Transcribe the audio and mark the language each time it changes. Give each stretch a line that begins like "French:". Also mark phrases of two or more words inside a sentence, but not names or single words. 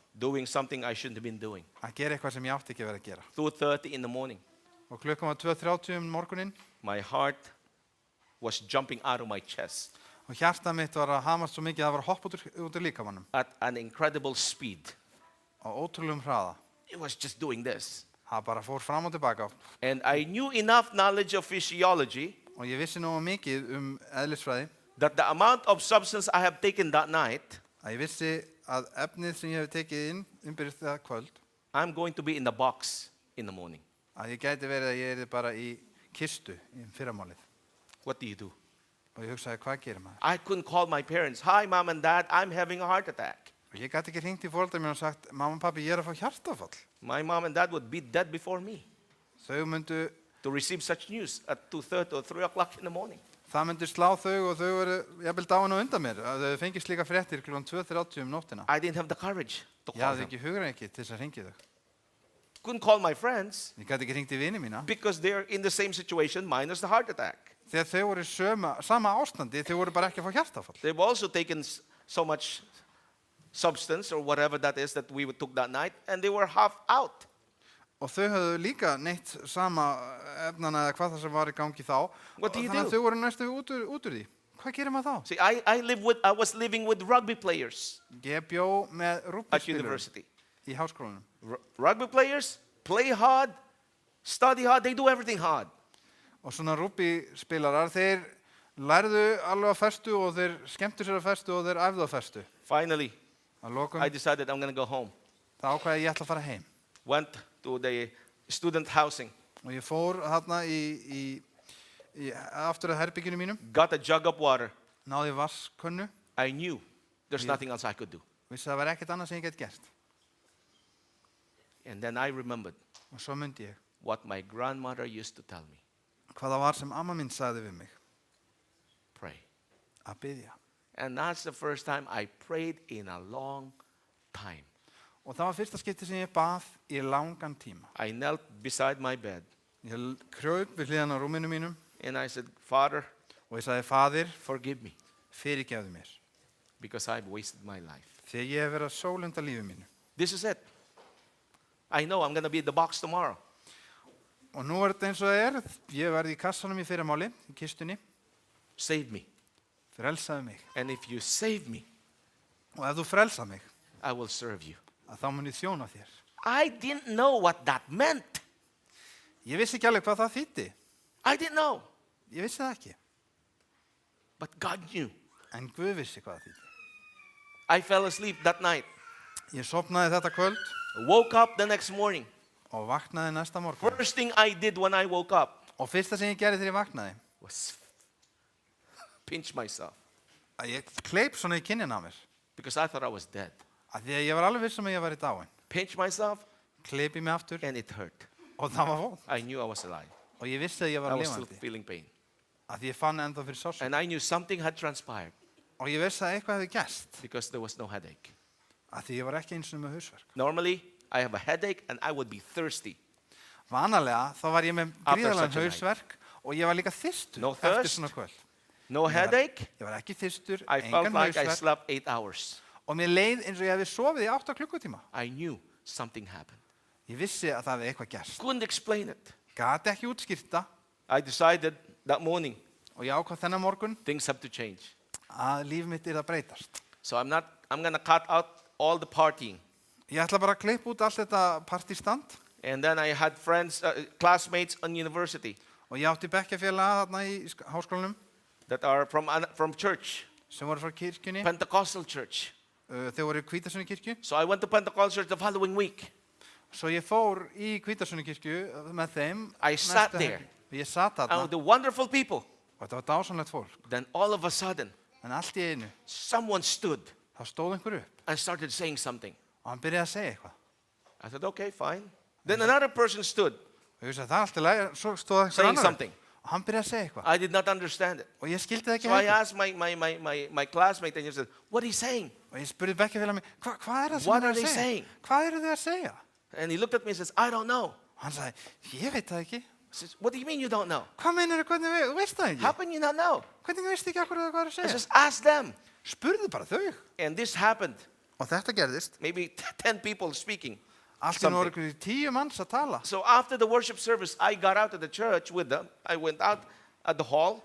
English: doing something I shouldn't have been doing.
Icelandic: Að gera eitthvað sem ég átti ekki að vera að gera.
English: 2:30 in the morning.
Icelandic: Og klukkan var 2:30 morguninn
English: My heart was jumping out of my chest
Icelandic: og hjartað mitt var að hamast svo mikið að það var að hoppa út úr líkamannum
English: at an incredible speed.
Icelandic: á ótrúlegum hraða.
English: It was just doing this.
Icelandic: Það bara fór fram og tilbaka
English: And I knew enough knowledge of physiology
Icelandic: og ég vissi nógu mikið eðlisfræði
English: that the amount of substance I have taken that night,
Icelandic: að ég vissi að efnið sem ég hef tekið inn umbyrðist það kvöld
English: I'm going to be in the box in the morning.
Icelandic: að ég gæti verið að ég er bara í kistu í fyrramálið.
English: What do you do?
Icelandic: Og ég hugsaði, hvað gerir maður?
English: I couldn't call my parents, hi, mom and dad, I'm having a heart attack.
Icelandic: Og ég gæti ekki hringt í foreldrar mín og sagt, mamma og pappi, ég er að fá hjartafall.
English: My mom and dad would be dead before me
Icelandic: Þau myndu,
English: to receive such news at 2:30 or 3 o'clock in the morning.
Icelandic: það myndi slá þau og þau voru jafnvel dáin á undan mér. Að þau fengist líka fréttir kl. 2:30 nóttina.
English: I didn't have the courage to
Icelandic: Ég
English: call
Icelandic: hafði
English: them.
Icelandic: ekki hugrenki til þess að hringi þau.
English: Couldn't call my friends
Icelandic: Ég gæti ekki hringt í vini mína.
English: because they're in the same situation minus the heart attack.
Icelandic: Þegar þau voru í sama ástandi, þau voru bara ekki að fá hjartafall.
English: They've also taken so much substance or whatever that is that we took that night, and they were half out.
Icelandic: Og þau höfðu líka neitt sama efnana eða hvað það sem var í gangi þá.
English: What do you
Icelandic: Þannig að
English: do?
Icelandic: þau voru næstu út úr því. Hvað gerir maður þá?
English: See, I was living with rugby players
Icelandic: Ég bjó með
English: at
Icelandic: rúbbispilurum
English: university.
Icelandic: í háskólanum.
English: Rugby players play hard, study hard, they do everything hard.
Icelandic: Og svona rúbbispilarar, þeir lærðu alveg á festu og þeir skemmtu sér á festu og þeir æfðu á festu.
English: Finally,
Icelandic: Að lokum,
English: I decided I'm going to go home.
Icelandic: það ákvæði ég ætla að fara heim.
English: Went to the student housing,
Icelandic: Og ég fór þarna aftur að herbygginu mínum,
English: got a jug of water.
Icelandic: náði vasskönnu,
English: I knew there's Yeah. nothing else I could do.
Icelandic: vissi að það var ekkert annað sem ég get gert.
English: And then I remembered
Icelandic: Og svo myndi ég
English: what my grandmother used to tell me.
Icelandic: hvað það var sem amma mín sagði við mig,
English: Pray.
Icelandic: að biðja.
English: And that's the first time I prayed in a long time.
Icelandic: Og það var fyrsta skipti sem ég bað í langan tíma.
English: I knelt beside my bed
Icelandic: Ég kraup við hliðan á rúminu mínum
English: and I said, Father,
Icelandic: og ég sagði, Faðir,
English: forgive me
Icelandic: fyrirgefðu mér,
English: because I've wasted my life.
Icelandic: því að ég hef verið að sólunda lífi mínu.
English: This is it. I know I'm going to be in the box tomorrow.
Icelandic: Og nú er þetta eins og það er, ég verði í kassanum í fyrramáli, í kistunni,
English: Save me.
Icelandic: frelsaðu mig.
English: And if you save me,
Icelandic: Og ef þú frelsað mig,
English: I will serve you.
Icelandic: að þá mun ég þjóna þér.
English: I didn't know what that meant.
Icelandic: Ég vissi ekki alveg hvað það þýddi.
English: I didn't know.
Icelandic: Ég vissi það ekki.
English: But God knew.
Icelandic: En Guð vissi hvað það þýddi.
English: I fell asleep that night.
Icelandic: Ég sopnaði þetta kvöld
English: Woke up the next morning.
Icelandic: og vaknaði næsta morgun.
English: First thing I did when I woke up
Icelandic: Og fyrsta sem ég gerði þegar ég vaknaði,
English: was pinch myself
Icelandic: að ég kleip svona í kinnin á mér.
English: because I thought I was dead.
Icelandic: Af því að ég var alveg viss að ég var í dáin.
English: Pinch myself
Icelandic: Kleipi mig aftur
English: and it hurt.
Icelandic: og það var vond.
English: I knew I was alive.
Icelandic: Og ég vissi að ég
English: I
Icelandic: var
English: was still
Icelandic: lifandi.
English: feeling pain.
Icelandic: Af því ég fann ennþá fyrir sársöku.
English: And I knew something had transpired
Icelandic: Og ég vissi að eitthvað hefði gerst.
English: because there was no headache.
Icelandic: Af því ég var ekki eins og með hausverk.
English: Normally, I have a headache and I would be thirsty.
Icelandic: Vanalega þá var ég með
English: After
Icelandic: gríðarlegan
English: such a night.
Icelandic: hausverk og ég var líka þyrstur
English: No
Icelandic: eftir
English: thirst.
Icelandic: svona kvöld.
English: No headache.
Icelandic: Ég var ekki þyrstur,
English: I felt
Icelandic: engan
English: like I
Icelandic: hausverk
English: slept 8 hours.
Icelandic: og mér leið eins og ég hefði sofið í 8 klukkutíma.
English: I knew something happened.
Icelandic: Ég vissi að það hefði eitthvað gerst.
English: Couldn't explain it.
Icelandic: Gat ekki útskýrta
English: I decided that morning
Icelandic: og ég ákvað þennan morgun
English: things have to change.
Icelandic: að líf mitt er að breytast.
English: So I'm going to cut out all the partying.
Icelandic: Ég ætla bara að klippa út allt þetta partístand
English: And then I had friends, classmates on university
Icelandic: og ég átti bekkjarfélaga þarna í háskólanum
English: that are from church,
Icelandic: sem voru frá kirkjunni.
English: Pentecostal church.
Icelandic: Þau voru í Hvítasunni kirkju.
English: So I went to Pentecostal church the following week.
Icelandic: Svo ég fór í Hvítasunni kirkju með þeim.
English: I sat
Icelandic: næstu
English: there.
Icelandic: helgi. Ég satt þarna
English: And the wonderful people.
Icelandic: og þetta var dásanlegt fólk.
English: Then all of a sudden,
Icelandic: En allt í einu,
English: someone stood
Icelandic: þá stóð einhver upp
English: and started saying something.
Icelandic: og hann byrjaði að segja eitthvað.
English: I said, okay, fine. Then another person stood
Icelandic: Og ég sagði, það er allt í lagi. Svo stóð einhver
English: saying
Icelandic: annar
English: something.
Icelandic: upp og hann byrjaði að segja eitthvað.
English: I did not understand it.
Icelandic: Og ég skildi það ekki
English: So I
Icelandic: heldur.
English: asked my classmate and he said, what is he saying?
Icelandic: Og ég spurði bekkjarfélaga mig, hvað er það sem
English: What
Icelandic: þau
English: are
Icelandic: eru
English: they
Icelandic: að segja?
English: saying?
Icelandic: Hvað eru þau að segja?
English: And he looked at me and says, I don't know.
Icelandic: Og hann sagði, ég veit það ekki.
English: I said, what do you mean you don't know?
Icelandic: Hvað meinar þú veist það
English: How
Icelandic: ekki?
English: can you not know?
Icelandic: Hvernig veistu ekki akkur hvað er að
English: I
Icelandic: segja?
English: just ask them.
Icelandic: Spurðu bara þau.
English: And this happened.
Icelandic: Og þetta gerðist.
English: Maybe 10 people speaking.
Icelandic: Allt í nú voru
English: Something.
Icelandic: ykkur 10 manns að tala.
English: So after the worship service, I got out of the church with them. I went out at the hall